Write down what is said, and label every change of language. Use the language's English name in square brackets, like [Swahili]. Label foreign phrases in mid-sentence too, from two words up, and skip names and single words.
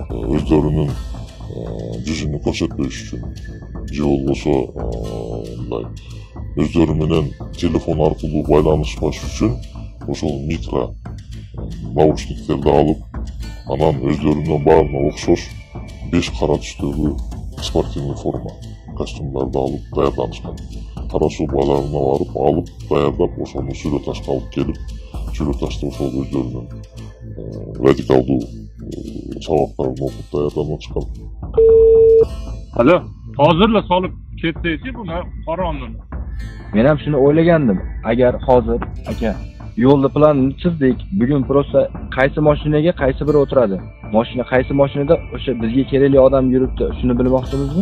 [Kyrgyz] Өздөрүнүн жүзүнү көрсөтпөш үчүн же болбосо мындай өздөрү менен телефон аркылуу байланышпаш үчүн ошол микро наушниктерди алып, анан өздөрүнүн баарына окшош 5 кара түстөгү [Russian] спортивный форма [Kyrgyz] костюмдарды алып даярданышкан. Кара Суу базарына барып алып даярдап, ошону Сүрө Ташка алып келип, Сүрө Ташта ошол өздөрүнүн радикалдуу сабактарын окуп даярданышкан. [Uzbek] Alo, hozirla solib ketdingiz buni qoronni. Men ham shuni o'ylagandim. Agar hozir aka yo'lda planni chizdik, bugun prosta qaysi mashinaga qaysi biri o'tiradi? Mashina qaysi mashinada o'sha bizga kerakli odam yuribdi, shuni bilmoqchimizmi?